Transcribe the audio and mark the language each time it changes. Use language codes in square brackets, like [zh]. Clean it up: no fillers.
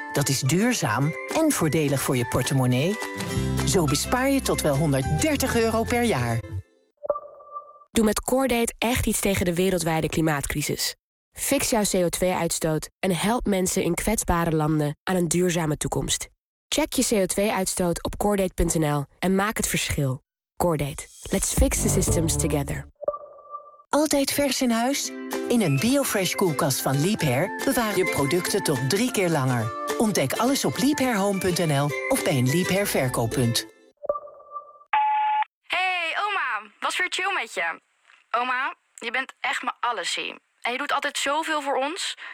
[nl] Dat is duurzaam en voordelig voor je portemonnee. Zo bespaar je tot wel €130 per jaar. Doe met CoreDate echt iets tegen de wereldwijde klimaatcrisis. Fix jouw CO2-uitstoot en help mensen in kwetsbare landen aan een duurzame toekomst. Check je CO2-uitstoot op CoreDate.nl en maak het verschil. CoreDate. [en] Let's fix the systems together. [nl] Altijd vers in huis? In een BioFresh koelkast van Liebherr bewaar je producten tot 3 keer langer. Ontdek alles op liebherrhome.nl of bij een Liebherr verkooppunt. Hey oma, was weer chill met je. Oma, je bent echt mijn allesie. En je doet altijd zoveel voor ons.